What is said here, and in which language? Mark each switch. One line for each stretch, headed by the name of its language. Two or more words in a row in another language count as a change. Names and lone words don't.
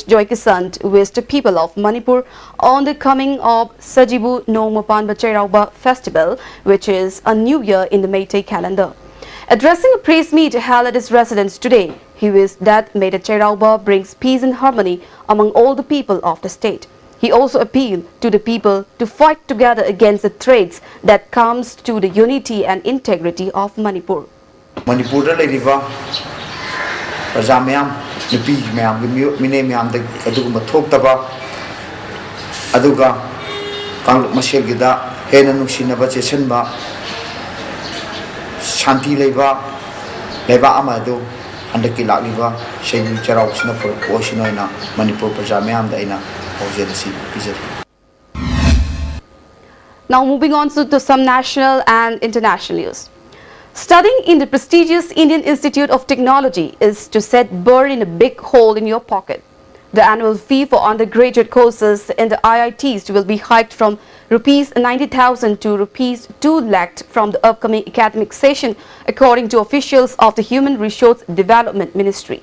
English: Joykisant wished the people of Manipur on the coming of Sajibu Nongma Cherauba festival, which is a new year in the Meitei calendar. Addressing a press meet held at his residence today, he wished that Meitei Cherauba brings peace and harmony among all the people of the state. He also appealed to the people to fight together against the threats that comes to the unity and integrity of Manipur.
Manipuri: Manipur da leiriba praja mayam nupi mayam mine mayam da aduguma thoktaba aduga kangluk masel gida hena nungsinaba chesenba shanti leiba amadu handaki lagliba sheni charau sina oshinoina Manipur praja mayam da ina hojelasi pijari.
English: Now moving on to some national and international news. Studying in the prestigious Indian Institute of Technology is to set burr in a big hole in your pocket. The annual fee for undergraduate courses in the IITs will be hiked from Rs 90,000 to Rs 2 lakh from the upcoming academic session, according to officials of the Human Resource Development Ministry.